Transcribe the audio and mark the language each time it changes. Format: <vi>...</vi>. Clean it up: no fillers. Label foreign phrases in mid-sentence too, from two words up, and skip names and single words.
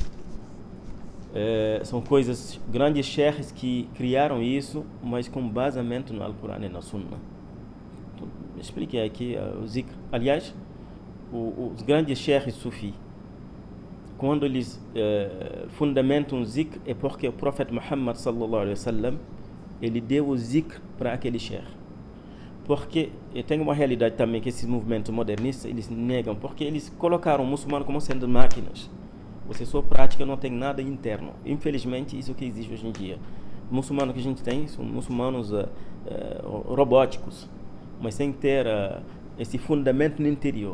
<pt>São coisas, grandes sheikhs que criaram isso, mas com basamento no Alcorão e na Sunna. Então, expliquei aqui o zikr. Aliás, os grandes sheikhs sufi, quando eles fundamentam o zikr, é porque o profeta Muhammad</pt> <ar>صلى الله عليه وسلم,</ar> <pt>ele deu o zikr para aquele sheikh. Porque tem uma realidade também que esses movimentos modernistas, eles negam, porque eles colocaram o muçulmano como sendo máquinas. Você só prática, não tem nada interno. Infelizmente, isso que existe hoje em dia. O muçulmano que a gente tem são muçulmanos robóticos, mas sem ter esse fundamento no interior.</pt>